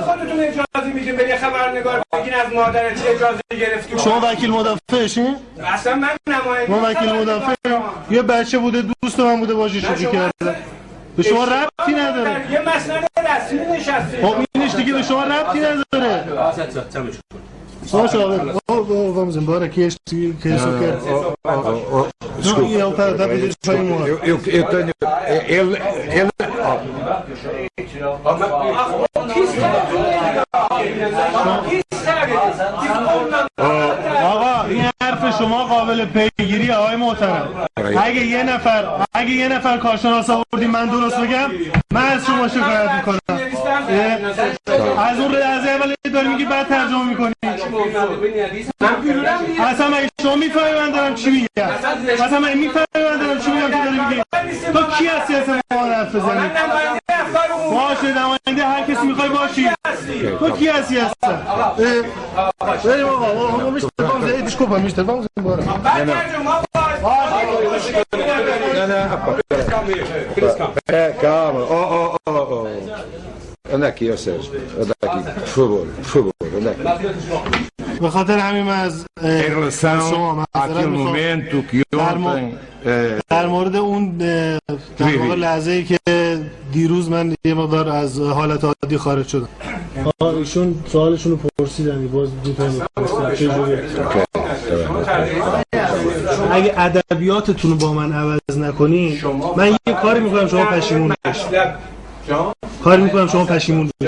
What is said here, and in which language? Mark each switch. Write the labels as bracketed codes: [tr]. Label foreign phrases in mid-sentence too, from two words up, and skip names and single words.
[fa] خودتون اجازه میدین به یه خبرنگار بگین از مادرت اجازه گرفتی شما وکیل مدافعشین اصلا من نماینده ما وکیل مدافع یه بچه بوده دوست من بوده باشه شوخی کرده به شما ربطی نداره یه مسند رسمی نشسته خب اینش دیگه به شما ربطی نداره [pt] vamos embora que que isso quer não e ele tá pedindo para ir embora eu tenho ele [fa] آقا این حرف شما قابل پیگیری آقای محترم اگه یه نفر کارشناس آوردیم من درست بگم من از شما شکایت میکنم از اون از اول داری میگی بعد ترجمه میکنی اصلا مگه شما میفهمی من دارم چی میگم اصلا مگه میفهمی من دارم چی میگم که داری میگی تو کی هستی اصلا ما حرف بزنی باشه نماینده هر کسی میخوای باشی تو کی هستی اصلا بریم آقا میشتر [pt] vamos desculpa mister vamos embora calma anda aqui ó Sérgio anda aqui por favor anda aqui [fa] به خاطر همین من از [pt] em relação àquele momento que ontem [fa] در مورد اون در واقع لحظه‌ای که دیروز من یه مقدار از حالت عادی خارج شدم ایشون سوالشون رو پرسیدن باز اگه ادبیاتتون رو با من عوض نکنین من یه کاری میکنم شما پشیمون بشید کاری میکنم شما پشیمون بشید.